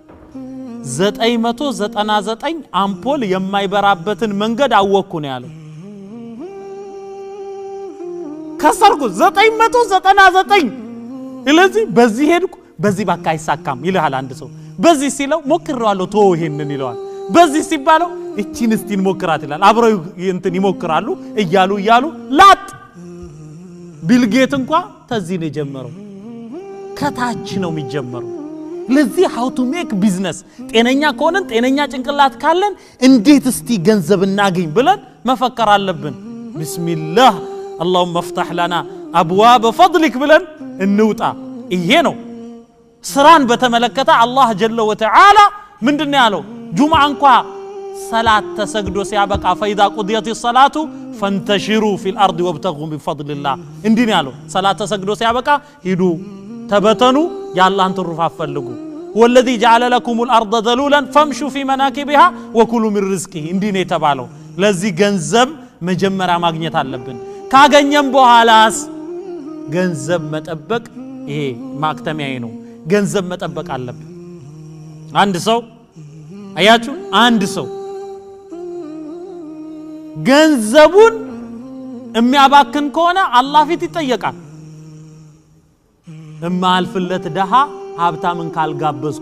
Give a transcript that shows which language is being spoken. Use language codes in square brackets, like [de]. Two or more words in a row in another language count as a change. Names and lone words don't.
[am] 999 አምፖል የማይበራበትን መንገድ አወኩ ነው ያለው ከሰርኩ 999 ስለዚህ በዚህ ሄድኩ በዚህ ባካ አይሳካም ይልሃል አንድ ሰው በዚህ ሲለው ሞክራለሁ ተው ይሄንን ይለዋል በዚህ ሲባለው እቺን እስቲን ሞክራት ይላል አብረው እንትን ይሞክራሉ እያሉ ላጥ ቢልጌት እንኳን ተዚህ ነው የጀመረው ከታች ነው የሚጀመረው ለዚህ [en] how to make business [am] ጤነኛ ከሆነን ጤነኛ ጭንቅላት ካለን እንዴት እስቲ ገንዘብ እናገኝ ብለን መፈከር አለብን ቢስሚላህ [ar] اللهم افتح لنا ابواب فضلك [am] ብለን እንውጣ ይሄ ነው ስራን በተመለከተ አላህ [ar] جل وتعالى [am] ምንድነው ያለው ጁምዓ እንኳን ሰላት ተሰግዶ ሲያበቃ [ar] فاذا قضيت الصلاه فانتشروا في الارض وابتغوا من فضل الله [am] እንዲህ ነው ያለው ሰላት ተሰግዶ ሲያበቃ ሂዱ ተበተኑ ያላህን ትሩፋት ፈልጉ [ar] والذي جعل لكم الارض ذلولا فامشوا في مناكبها وكلوا من رزقه [am] እንዲህ ነው የተባለው ለዚህ ገንዘብ መጀመሪያ ማግኘት አለብን ካገኘም በኋላስ ገንዘብ መጠበቅ ይሄ ማክተሚያዬ ነው ገንዘብ መጠበቅ አለብን አንድ ሰው አያችሁ አንድ ሰው ገንዘቡን የሚያባክን ከሆነ አላህ ፊት ይጠየቃል እማልፍለት ደሃ ሀብታምን ካልጋበዝኩ